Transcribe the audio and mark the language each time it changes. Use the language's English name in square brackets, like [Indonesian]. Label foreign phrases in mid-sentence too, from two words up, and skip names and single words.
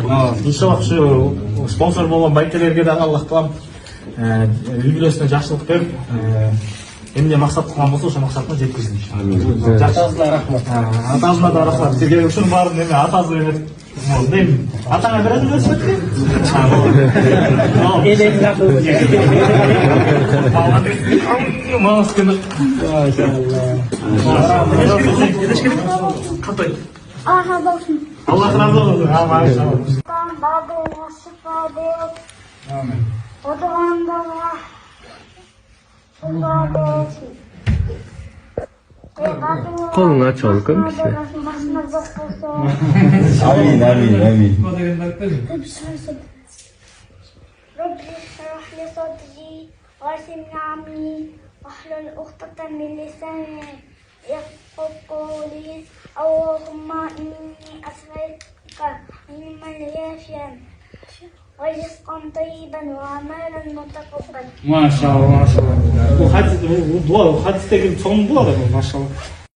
[Kyrgyz] Иншалла ушу спонсор болгон байкелерге дагы Аллах таалам үлгүлөрүнө жакшылык берип, эмне максат кылган болсо ошол максатына жеткизсин иншалла. Жакшыңызга рахмат. Атаңызга да рахмат. Сизге ушунун баарын эме атаңыз берет. Дейм, атаңа берет велосипедти? Элек жакшы. [Turkish] Allah razı olsun. Maşallah. Kolunu aç oğlum işte. Amin, amin, amin. [Arabic] رب اشرح لي صدري ويسر لي امري واحلل عقدة من لساني يفقهوا قولي اللهم اني اسالك علما يافيا ورزقا طيبا وعملا متقبلا. [Turkish] Maşallah, maşallah. Bu hadisteki son bu adam maşallah.